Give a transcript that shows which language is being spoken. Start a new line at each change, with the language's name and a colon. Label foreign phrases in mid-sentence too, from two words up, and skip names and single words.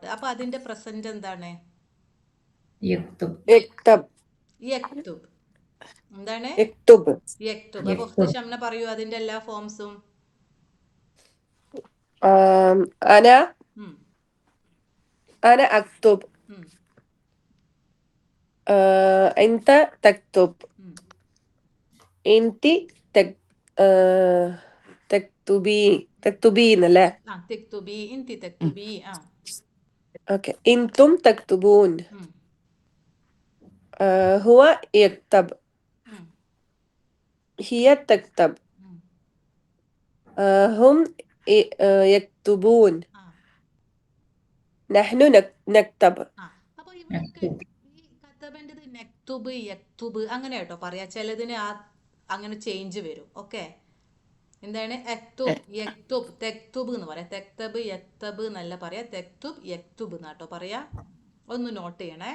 Malayalam: അപ്പൊ അതിന്റെ പ്രസന്റ് എന്താണ്? എന്താണ്? യക്തുബ്. അപ്പൊ ഷംന പറയൂ അതിന്റെ എല്ലാ ഫോംസും.
Arabic: أنا أكتب. أنت تكتب. ഉം. أنت تكتبين لا. ആ تكتبي إنتي تكتبي ആ أوكي. أنتم تكتبون. ഉം. هو يكتب. ഉം. هي تكتب. ഉം. هم يكتبون. ആ نحن نكتب.
Malayalam: ആ അപ്പൊ ഇവിടൊക്കെ ഈ കത്തബൻ്റെത്
Arabic: نكتب يكتب
Malayalam: അങ്ങനെ കേട്ടോ പറയാ. ചിലതിന് അങ്ങനെ ചേഞ്ച് വരും. ഓക്കെ, എന്താണ്
Arabic: اكتب يكتب تكتب
Malayalam: എന്ന് പറയാം.
Arabic: تكتب يكتب
Malayalam: എന്നല്ല പറയാ,
Arabic: تكتب يكتب
Malayalam: എന്നാട്ടോ പറയാ. ഒന്ന് നോട്ട് ചെയ്യണേ.